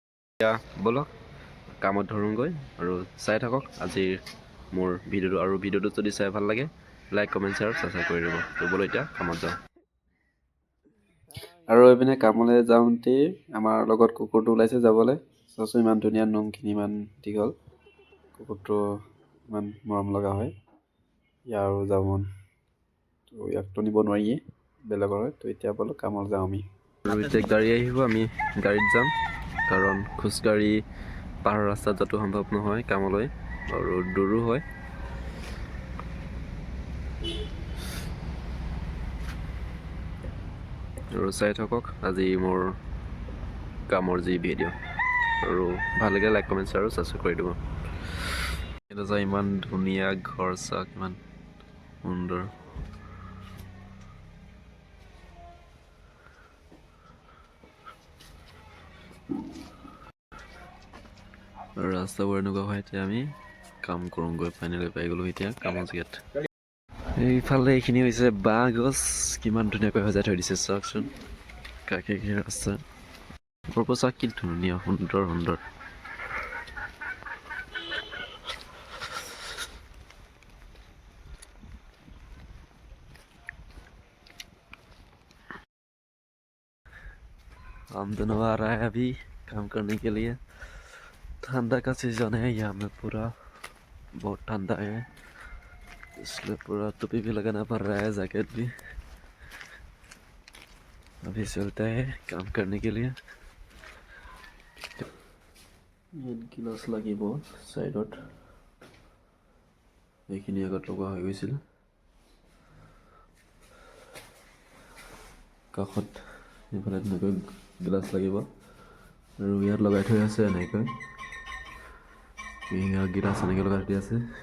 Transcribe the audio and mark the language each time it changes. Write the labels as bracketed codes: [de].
[as] এতিয়া ব'লক কামত ধৰোঁগৈ আৰু চাই থাকক আজিৰ মোৰ ভিডিঅ'টো। আৰু ভিডিঅ'টো যদি চাই ভাল লাগে, লাইক কমেণ্ট শ্বেয়াৰ ছাবস্ক্ৰাইব কৰি দিব। ব'লক এতিয়া কামত যাওঁ। আৰু এইপিনে কামলৈ যাওঁতেই আমাৰ লগত কুকুৰটো ওলাইছে যাবলৈ। চাওঁচোন ইমান ধুনীয়া, নোমখিনি ইমান দীঘল, কুকুৰটো ইমান মৰম লগা হয়। ইয়াৰো যাব মন, তো ইয়াকতো নিব নোৱাৰিয়ে, বেলেগৰ হয়। তো এতিয়া ব'লক কামত যাওঁ আমি। আৰু এতিয়া গাড়ী আহিব, আমি গাড়ীত যাম, কাৰণ খোজকাঢ়ি পাহাৰৰ ৰাস্তাত যোৱাটো সম্ভৱ নহয় কামলৈ, আৰু দূৰো হয়। আৰু চাই থাকক আজি মোৰ কামৰ যি ভিডিঅ', আৰু ভাল লাগিলে লাইক কমেণ্ট শ্বেয়াৰ আৰু ছাবস্ক্ৰাইব কৰি দিব। এটা যে ইমান ধুনীয়া ঘৰ চাওক, ইমান সুন্দৰ। আৰু ৰাস্তাবোৰ এনেকুৱা হয়। এতিয়া আমি কাম কৰোঁগৈ, ফাইনেলি পাই গ'লোঁ এতিয়া কামৰ জেগাত। এইফালে এইখিনি হৈছে বাঁহ গছ, কিমান ধুনীয়াকৈ সজাই থৈ দিছে চাওকচোন। কাষে কাষে ৰাস্তা, ওপৰবোৰ চাওক কি ধুনীয়া, সুন্দৰ সুন্দৰ। [hi] हम दोनों आ रहा है अभी काम करने के लिए। ठंडा का सीजन है यहाँ में, पूरा बहुत ठंडा है, इसलिए पूरा टोपी भी लगाना पड़ रहा है, जैकेट भी। अभी चलता है काम करने के लिए। [as] गिलास লাগিব সাইডত, এইখিনি আগত লগা হৈ গৈছিল। কাষত এইফালে তেনেকৈ গ্লাছ লাগিব, আৰু ইয়াত লগাই থৈ আছে এনেকৈ গিলাচ এনেকৈ লগাই থৈ আছে।